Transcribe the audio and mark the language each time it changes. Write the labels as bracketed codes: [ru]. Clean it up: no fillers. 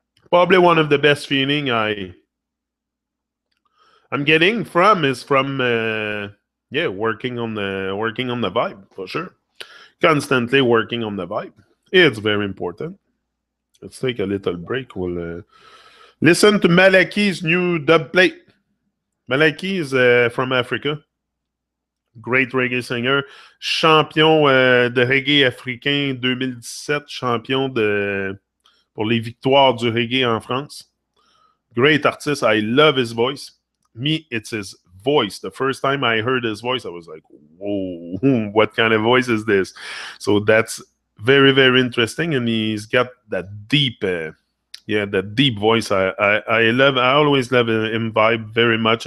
[en] Probably one of the best feeling I'm getting is from working on the vibe, for sure. Constantly working on the vibe. It's very important. Let's take a little break. We'll listen to Malaki's new dub plate. Malaki is from Africa. Great reggae singer. [fr] Champion de reggae africain 2017. Champion pour les victoires du reggae en France. [en] Great artist. I love his voice. Me, it's his voice. The first time I heard his voice, I was like, whoa, what kind of voice is this? So that's very, very interesting. And he's got that deep, that deep voice. I always love him vibe very much.